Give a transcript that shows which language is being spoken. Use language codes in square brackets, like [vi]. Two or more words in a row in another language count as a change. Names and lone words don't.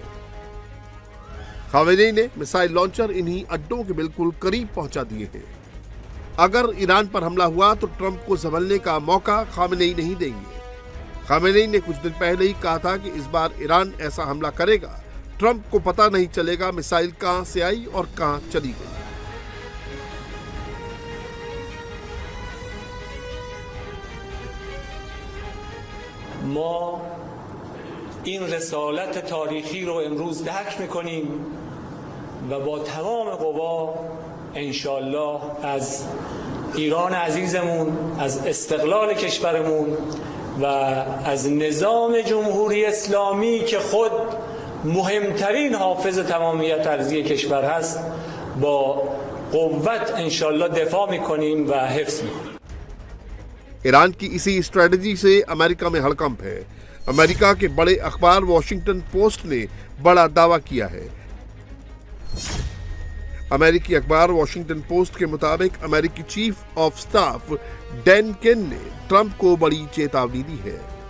[hi] खामेनेई ने [en] missile launcher [hi] इन्हीं अड्डों के बिल्कुल करीब पहुंचा दिए हैं। अगर ईरान पर हमला हुआ तो ट्रंप को संभलने का मौका खामेनेई नहीं देंगे। खामेनेई ने कुछ दिन पहले ही कहा था कि इस बार ईरान ऐसा हमला करेगा, ट्रंप को पता नहीं चलेगा मिसाइल कहां से आई और कहां चली गई। [fa] ما این رسالت تاریخی رو امروز درک میکنیم و با تمام قوا انشالله از ایران عزیزمون، از استقلال کشورمون و از نظام جمهوری اسلامی که خود مهمترین حافظ تمامیت ارضی کشور هست با قوت انشالله دفاع میکنیم و حفظ میکنیم. [hi] ईरान की इसी स्ट्रेटजी से अमेरिका में हड़कंप है। अमेरिका के बड़े अखबार वॉशिंगटन पोस्ट ने बड़ा दावा किया है। अमेरिकी अखबार वॉशिंगटन पोस्ट के मुताबिक अमेरिकी [en] chief of staff [hi] डैन केन ने ट्रंप को बड़ी चेतावनी दी है।